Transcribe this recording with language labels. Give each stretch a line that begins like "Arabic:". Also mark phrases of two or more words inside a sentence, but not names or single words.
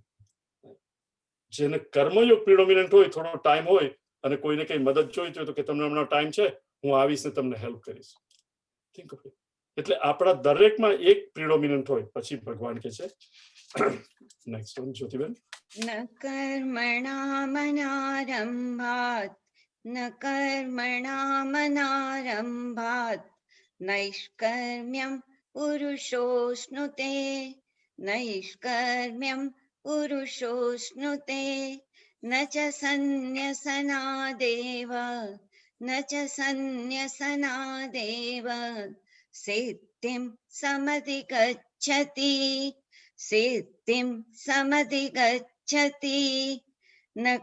Gujarati: જેને કર્મયોગ પ્રિડોમિનન્ટ હોય, થોડો ટાઈમ હોય અને કોઈને કઈ મદદ જોઈતી હોય તો કે તમને હમણાં ટાઈમ છે, હું આવીશ ને તમને હેલ્પ કરીશ.
English: think of it.
Gujarati: એટલે આપણા દરેકમાં એક પ્રિડોમિનન્ટ હોય. પછી ભગવાન કહે છે,
English: next one
Gujarati: જ્યોતિબેન,
Sanskrit: न कर्मणामनारम्भात् न कर्मणामनारम्भात् नैष्कर्म्यं पुरुषोऽश्नुते नैष्कर्म्यं पुरुषोऽश्नुते न च सन्न्यसनादेव न च सन्न्यसनादेव सिद्धिं समधिगच्छति सिद्धिं समधिगच्छति न